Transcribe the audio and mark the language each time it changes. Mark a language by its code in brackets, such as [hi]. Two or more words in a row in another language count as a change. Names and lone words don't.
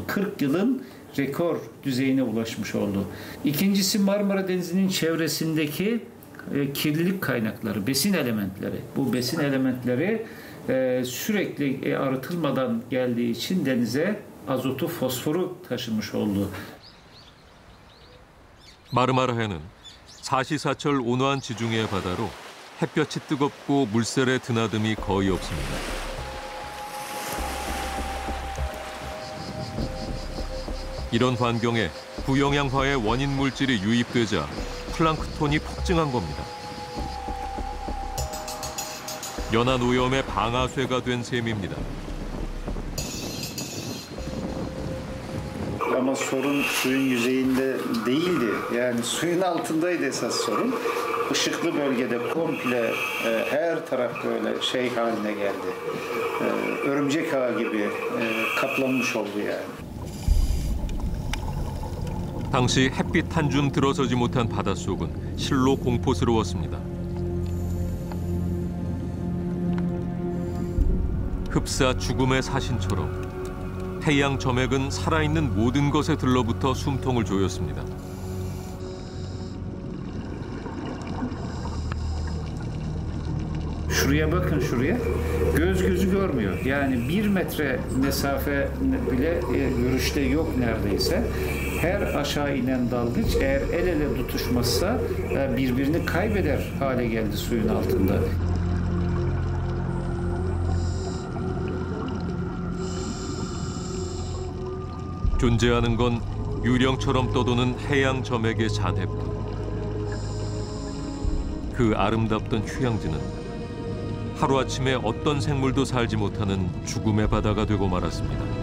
[tr] 40 yılın rekor düzeyine ulaşmış oldu. İkincisi Marmara Denizi'nin çevresindeki kirlilik kaynakları, besin elementleri. Bu besin elementleri sürekli arıtılmadan geldiği için denize azotu, fosforu taşımış oldu. [ko] 마르마라해는 사시사철 온화한 지중해 바다로 햇볕이 뜨겁고 물살의 드나듦이 거의 없습니다. 이런 환경에 부영양화의 원인 물질이 유입되자 플랑크톤이 폭증한 겁니다. 연안 오염의 방아쇠가 된 셈입니다. [tr] Ama sorun suyun yüzeyinde değildi. Yani suyun altındaydı esas sorun. Işıklı bölgede komple her taraf böyle şey haline geldi. Örümcek ağı gibi kaplanmış oldu yani. [ko] 당시 햇빛 한 줌 들어서지 못한 바닷속은 실로 공포스러웠습니다. 흡사 죽음의 사신처럼 해양 점액은 살아있는 모든 것에 들러붙어 숨통을 조였습니다. [tr] Şuraya bakın şuraya. Göz gözü görmüyor. Yani 1 metre mesafe bile görüşte yok neredeyse. Her aşağı inen dalgıç eğer el ele tutuşmazsa birbirini kaybeder hale geldi suyun altında. [ko] 존재하는 건 유령처럼 떠도는 해양 점액의 잔해뿐. 그 아름답던 휴양지는 하루아침에 어떤 생물도 살지 못하는 죽음의 바다가 되고 말았습니다.